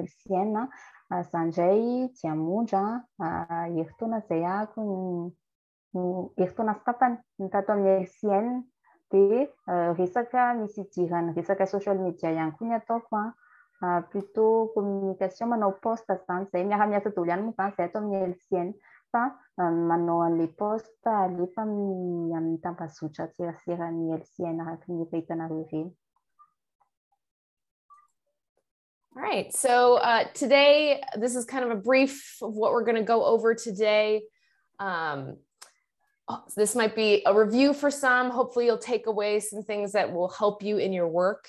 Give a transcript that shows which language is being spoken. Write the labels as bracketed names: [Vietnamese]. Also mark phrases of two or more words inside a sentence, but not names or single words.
[Malagasy] LCN zany indray dia hamonjy heritaona zay ahako heritaona sy tapany tato amin'ny LCN dia resaka misy idirany resaka [English] social media [Malagasy] ihany koa ny ataoko plutôt communication manao post zany zay miara-miasa daholo ihany moa zany zay ato amin'ny LCN fa manao an'ilay post alefa amin'ny tambazotra tserasera'ny LCN araka ny efa hitanareo ireny. [English] All right, so today, this is kind of a brief of what we're going to go over today. This might be a review for some. Hopefully you'll take away some things that will help you in your work.